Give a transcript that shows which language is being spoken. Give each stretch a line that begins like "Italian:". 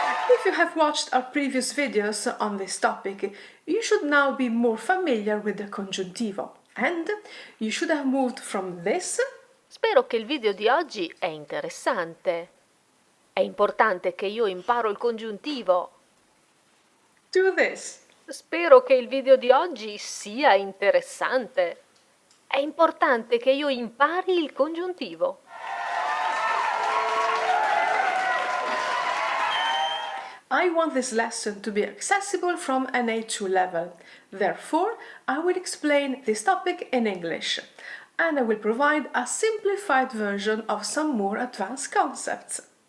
English: If you have watched our previous videos on this topic, you should now be more familiar with the congiuntivo and you should have moved from this.
Italian: Spero che il video di oggi è interessante. È importante che io imparo il congiuntivo.
English: To this.
Italian: Spero che il video di oggi sia interessante. È importante che io impari il congiuntivo.
English: I want this lesson to be accessible from an A2 level. Therefore, I will explain this topic in English, and I will provide a simplified version of some more advanced concepts.